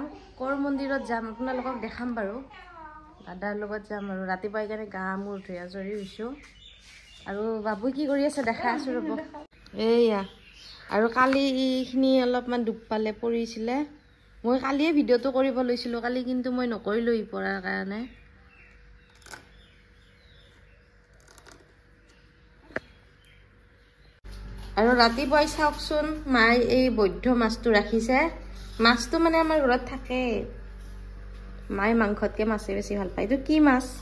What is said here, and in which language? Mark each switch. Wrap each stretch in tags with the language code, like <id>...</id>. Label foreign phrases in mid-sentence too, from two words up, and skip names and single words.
<as>কোৰ মন্দিৰত যাম আপোনালোকক দেখাম বাৰু। দাদাৰ লগত যাম আৰু ৰাতিপুৱা ইকানে গা মোৰ ধুই আজৰি হৈছোঁ. আৰু বাবু কি কৰি আছে দেখা আছোঁ ৰ'ব. Eya. আৰু কালি খিনি অলপমান দুব পালে পৰিছিলে. মই কালিয়ে ভিডিঅ' টো কৰিব লৈছিলোঁ কালি কিন্তু মই নকৰিলোঁ আই পৰাৰ কাৰণে. আৰু ৰাতিপুৱাই চাওকচোন মাই এই বৈদ্ধ মাছটো ৰাখিছে মাছটো মানে আমাৰ ঘৰত থাকে মাই মাংসতকে মাছে বেছি ভাল পায় এইটো কি মাছ</as>